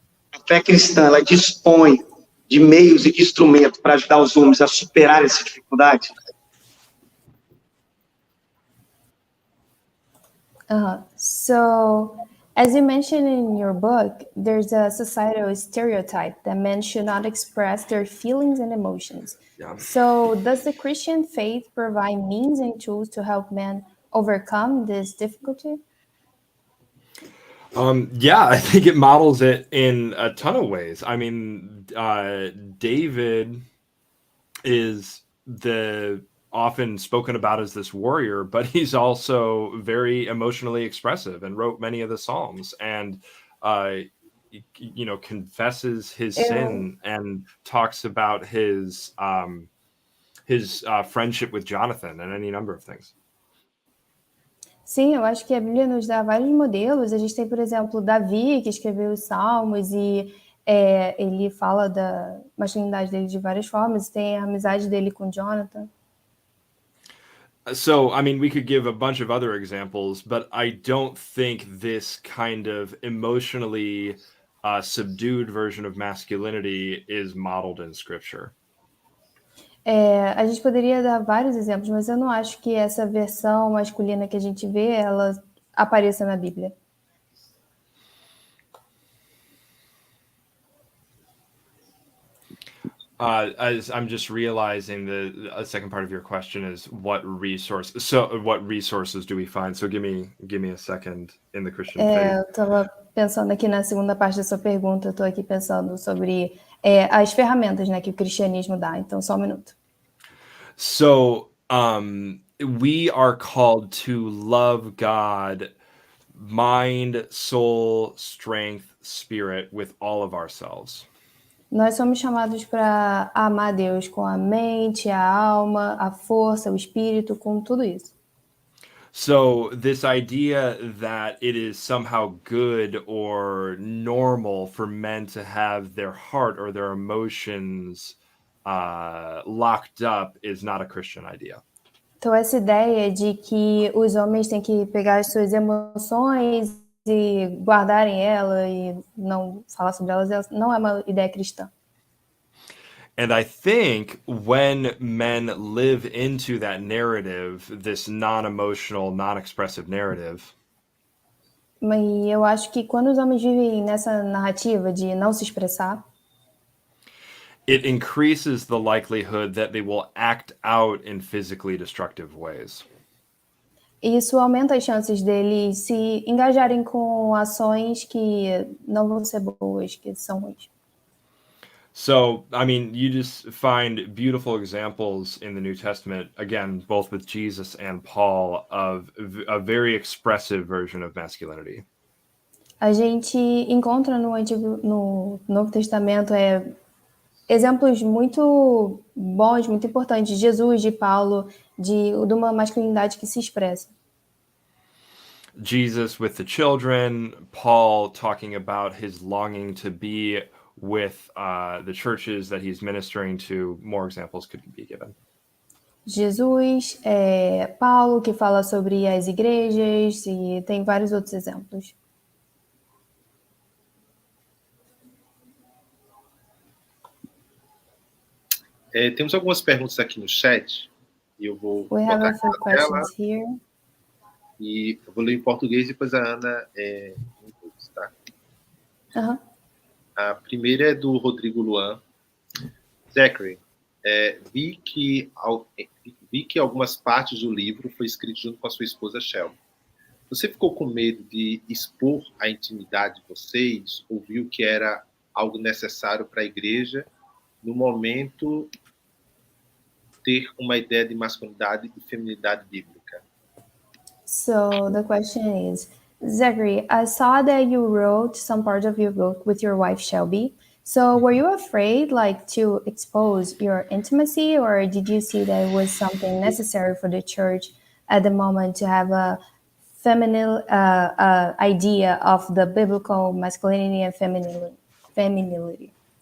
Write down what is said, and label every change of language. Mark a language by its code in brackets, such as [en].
[pt] A fé cristã, ela dispõe de meios e de instrumentos para ajudar os homens a superar essa dificuldade? [en] So, as you mentioned in your book, there's a societal stereotype that men should not express their feelings and emotions. Yeah. So, does the Christian faith provide means and tools to help men overcome this difficulty? Yeah, I think it models it in a ton of ways. I mean, David is often spoken about as this warrior, but he's also very emotionally expressive and wrote many of the Psalms and, confesses his sin and talks about his friendship with Jonathan and any number of things. [pt] Sim, eu acho que a Bíblia nos dá vários modelos. A gente tem, por exemplo, Davi, que escreveu os Salmos, e ele fala da masculinidade dele de várias formas. Tem a amizade dele com Jonathan. [en] So, I mean, we could give a bunch of other examples, but I don't think this kind of emotionally subdued version of masculinity is modeled in Scripture. [pt] A gente poderia dar vários exemplos, mas eu não acho que essa versão masculina que a gente vê, ela apareça na Bíblia. [en] As I'm just realizing the second part of your question is what resources do we find? So give me a second in the Christian faith. [pt] Eu estava pensando aqui na segunda parte da sua pergunta, eu estou aqui pensando sobre as ferramentas, né, que o cristianismo dá. Então, só um minuto. [en] So, we are called to love God, mind, soul, strength, spirit, with all of ourselves. [pt] Nós somos chamados para amar Deus com a mente, a alma, a força, o espírito, com tudo isso. [en] So this idea that it is somehow good or normal for men to have their heart or their emotions locked up is not a Christian idea. [pt] Então, essa ideia de que os homens têm que pegar as suas emoções e guardarem ela e não falar sobre elas não é uma ideia cristã. [en] And I think when men live into that narrative, this non-emotional, non-expressive narrative, [pt] Mas eu acho que quando os homens vivem nessa narrativa de não se expressar, [en] it increases the likelihood that they will act out in physically destructive ways. [pt] isso aumenta as chances deles se engajarem com ações que não vão ser boas, que são ruins. [en] So, I mean, you just find beautiful examples in the New Testament, again, both with Jesus and Paul, of a very expressive version of masculinity. [pt] A gente encontra no Novo Testamento exemplos muito bons, muito importantes, de Jesus, de Paulo, de uma masculinidade que se expressa. [en] Jesus with the children, Paul talking about his longing to be with the churches that he's ministering to. More examples could be given. [pt] Jesus, Paulo, que fala sobre as igrejas, e tem vários outros exemplos. Temos algumas perguntas aqui no chat e eu vou [en] We have a few [pt] botar ela [en] questions here. [pt] e eu vou ler em português e depois a Ana em inglês, tá? Uh-huh. A primeira é do Rodrigo Luan. Zachary, vi que algumas partes do livro foi escrito junto com a sua esposa Shelby. Você ficou com medo de expor a intimidade de vocês ou viu que era algo necessário para a igreja no momento ter uma ideia de masculinidade e feminilidade bíblica? [en] So the question is, Zachary, I saw that you wrote some part of your book with your wife Shelby. So were you afraid to expose your intimacy, or did you see that it was something necessary for the church at the moment to have a feminine idea of the biblical masculinity and femininity?